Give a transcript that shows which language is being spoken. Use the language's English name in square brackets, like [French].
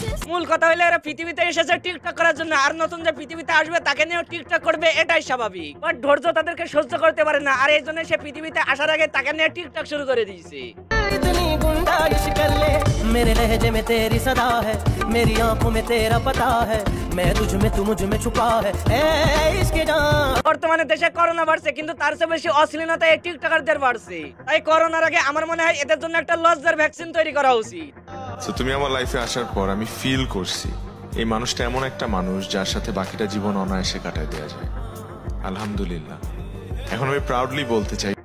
[Bangla] মূল কথা হলো এরা পৃথিবীতে এসেছে টিকটক করার জন্য, আর নতুন যে পৃথিবীতে আসবে তাকে নিয়েও টিকটক করবে, এটাই স্বাভাবিক। বাট ধৈর্য তাদেরকে সহ্য করতে পারে না, আর এই জন্য সে পৃথিবীতে আসার আগে তাকে নিয়ে টিকটক শুরু করে দিয়েছে। [Hindi] मेरे लहजे में तेरी सदा है, मेरी आंखों में तेरा पता है, मैं तुझ में तू मुझ में छुपा है, इसके जान। [Bangla] বর্তমানে দেশে করোনা বাড়ছে, কিন্তু তার চেয়ে বেশি অশ্লীলতা এই টিকটকারদের বাড়ছে। তাই করোনার আগে আমার মনে হয় এদের জন্য একটা লজ্জার ভ্যাকসিন তৈরি করা উচিত। তুমি আমার লাইফে আসার পর আমি ফিল করছি এই মানুষটা এমন একটা মানুষ যার সাথে বাকিটা জীবন অনায়াসে কাটায় দেওয়া যায়। আলহামদুলিল্লাহ, এখন আমি প্রাউডলি বলতে চাই,